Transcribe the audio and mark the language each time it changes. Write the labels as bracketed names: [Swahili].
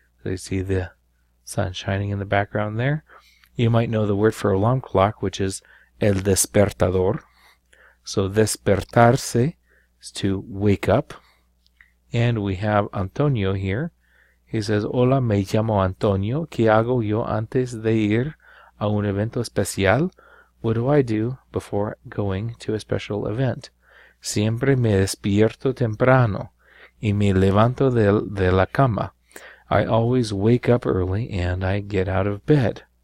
[English] So you see the sun shining in the background there. You might know the word for alarm clock, which is el despertador. So despertarse is to wake up. And we have Antonio here. He says, [Spanish] Hola, me llamo Antonio. ¿Qué hago yo antes de ir a un evento especial? [English] What do I do before going to a special event? [Spanish] Siempre me despierto temprano y me levanto de la cama. [English] I always wake up early and I get out of bed.